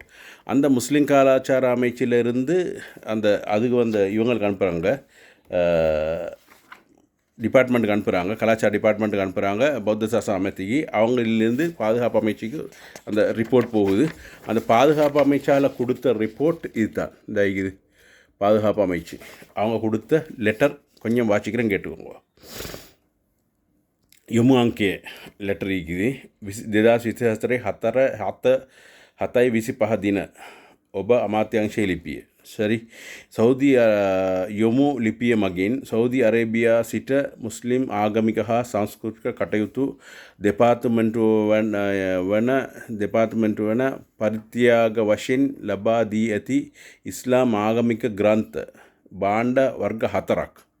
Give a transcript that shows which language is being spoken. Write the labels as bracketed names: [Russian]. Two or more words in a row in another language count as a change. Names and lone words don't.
[Tamil] அந்த முஸ்லீம் கலாச்சார அமைச்சிலிருந்து அந்த அதுக்கு வந்து இவங்களுக்கு அனுப்புகிறாங்க, டிபார்ட்மெண்ட்டுக்கு அனுப்புகிறாங்க, கலாச்சார டிபார்ட்மெண்ட்டுக்கு அனுப்புகிறாங்க, பௌத்த சாசன அமைச்சுக்கு. அவங்களிலிருந்து பாதுகாப்பு அமைச்சுக்கு அந்த ரிப்போர்ட் போகுது. அந்த பாதுகாப்பு அமைச்சால் கொடுத்த ரிப்போர்ட் இதுதான். இந்த இது பாதுகாப்பு அமைச்சு அவங்க கொடுத்த லெட்டர் கொஞ்சம் வாசிக்கிறேன் கேட்டுக்கோங்க. [Sinhala] යොමුංකය ලෙටර් ඉකිදී 2024 දින ඔබ අමාත්‍යංශයේ ලිපිය. සරි සෞදි යොමු ලිපිය මගින් සෞදි අරේබියා සිට මුස්ලිම් ආගමික හා සංස්කෘතික කටයුතු දෙපාර්තමේන්තුව වන පරිත්‍යාග වශයෙන් ලබා දී ඇති ඉස්ලාම් ආගමික ග්‍රන්ථ භාණ්ඩ වර්ග 4ක්